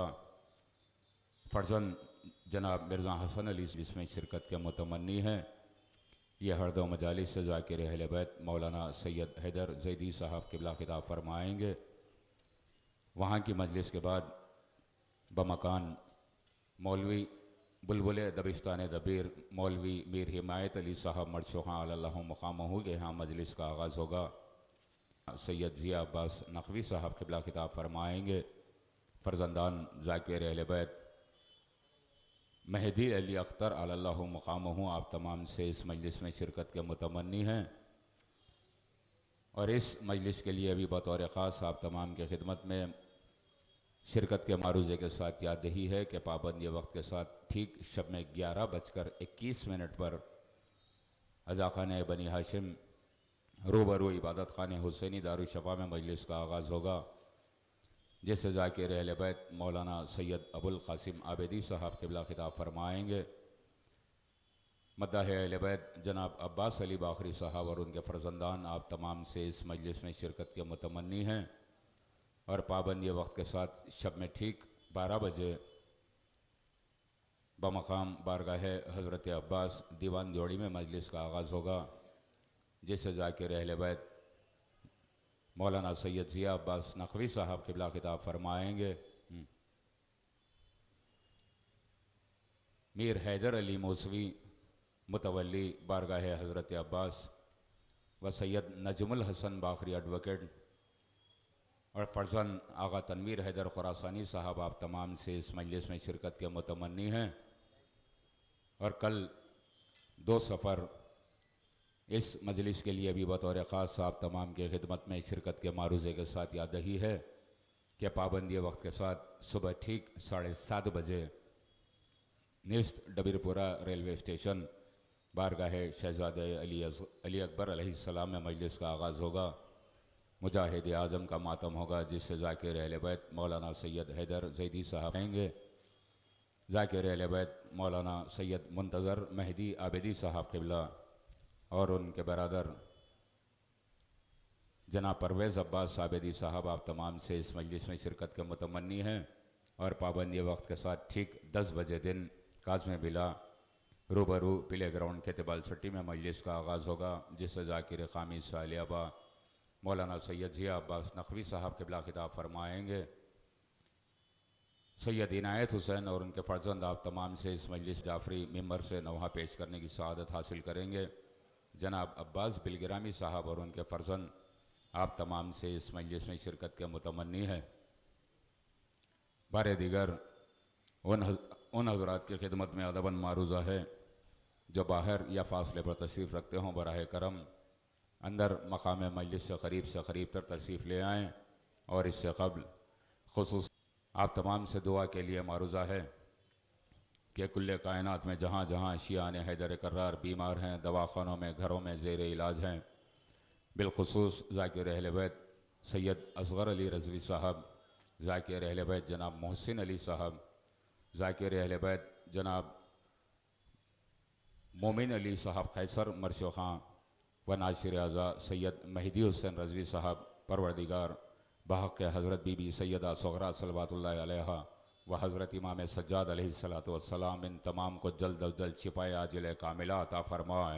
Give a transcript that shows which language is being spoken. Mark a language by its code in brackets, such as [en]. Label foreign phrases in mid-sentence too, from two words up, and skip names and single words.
[ur] فرزن جناب مرزا حسن علی جس میں شرکت کے متمنی ہیں یہ ہر دو مجالس سے ذاکر اہل بیت مولانا سید حیدر زیدی صاحب قبلہ خطاب فرمائیں گے. وہاں کی مجلس کے بعد بمکان مولوی بلبل دبستان دبیر مولوی میر حمایت علی صاحب مرشوہاں اللہ مقامہ کے یہاں مجلس کا آغاز ہوگا. سید ضیا عباس نقوی صاحب قبلہ خطاب فرمائیں گے. فرزندان ذاکر اہل بیت مہدی علی اختر اللہ مقامہ آپ تمام سے اس مجلس میں شرکت کے متمنی ہیں اور اس مجلس کے لیے بھی بطور خاص آپ تمام کی خدمت میں شرکت کے معروضے کے ساتھ یاد دہی ہے کہ پابندی وقت کے ساتھ ٹھیک شب میں 11:21 پر عزا خان بنی ہاشم روبرو عبادت خانے حسینی دارالشفا میں مجلس کا آغاز ہوگا، جس سے ذاکر اہل بیت مولانا سید ابوالقاسم عابدی صاحب قبلہ خطاب فرمائیں گے. مداح اہل بیت جناب عباس علی باقری صاحب اور ان کے فرزندان آپ تمام سے اس مجلس میں شرکت کے متمنی ہیں اور پابندی وقت کے ساتھ شب میں ٹھیک 12 بجے بمقام بارگاہ حضرت عباس دیوان جوڑی میں مجلس کا آغاز ہوگا، جس سے ذاکر اہل بیت مولانا سید ضیا عباس نقوی صاحب قبلہ خطاب فرمائیں گے. میر حیدر علی موسوی متولی بارگاہ حضرت عباس و سید نجم الحسن باقری ایڈووکیٹ اور فرزن آغا تنویر حیدر خراسانی صاحب آپ تمام سے اس مجلس میں شرکت کے متمنی ہیں اور کل 2 صفر اس مجلس کے لیے بھی بطور خاص آپ تمام کی خدمت میں شرکت کے معروضے کے ساتھ یاد دہی ہے کہ پابندی وقت کے ساتھ صبح ٹھیک 7:30 بجے نست ڈبیرپورہ ریلوے اسٹیشن بارگاہ شہزادے علی اکبر علیہ السلام میں مجلس کا آغاز ہوگا. مجاہد اعظم کا ماتم ہوگا، جس سے ذاکر اہل بیت مولانا سید حیدر زیدی صاحب آئیں گے. ذاکر اہل بیت مولانا سید منتظر مہدی عابدی صاحب قبلہ اور ان کے برادر جناب پرویز عباس عابدی صاحب آپ تمام سے اس مجلس میں شرکت کے متمنی ہیں اور پابندی وقت کے ساتھ ٹھیک 10 بجے دن کاظم بلا روبرو پلے گراؤنڈ کے تبال چھٹی میں مجلس کا آغاز ہوگا، جس سے ذاکر خامی سالیابا مولانا سید ضیا عباس نقوی صاحب قبلہ خطاب فرمائیں گے. سید عنایت حسین اور ان کے فرزند آپ تمام سے اس مجلس جعفری منبر سے نوحہ پیش کرنے کی سعادت حاصل کریں گے. جناب عباس بلگرامی صاحب اور ان کے فرزند آپ تمام سے اس مجلس میں شرکت کے متمنی ہیں. بارے دیگر ان حضرات کی خدمت میں ادباً معروضہ ہے جو باہر یا فاصلے پر تشریف رکھتے ہوں، براہ کرم اندر مقام مجلس سے قریب تر تشریف لے آئیں اور اس سے قبل خصوص آپ تمام سے دعا کے لیے معروضہ ہے کہ کلّے کائنات میں جہاں جہاں شیعان حیدر کرار بیمار ہیں، دواخانوں میں، گھروں میں زیر علاج ہیں، بالخصوص ذاکر اہل بیت سید اصغر علی رضوی صاحب، ذاکر اہل بیت جناب محسن علی صاحب، ذاکر اہل بیت جناب مومن علی صاحب قیصر مرشو خاں و ناصر عزا سید مہدی حسین رضوی صاحب پروردگار بحق حضرت بی بی سیدہ صغرا صلی اللہ علیہا و حضرت امام سجاد علیہ الصلاۃ والسلام ان تمام کو جلد از جلد شفائے عاجل کاملہ عطا فرمائیں.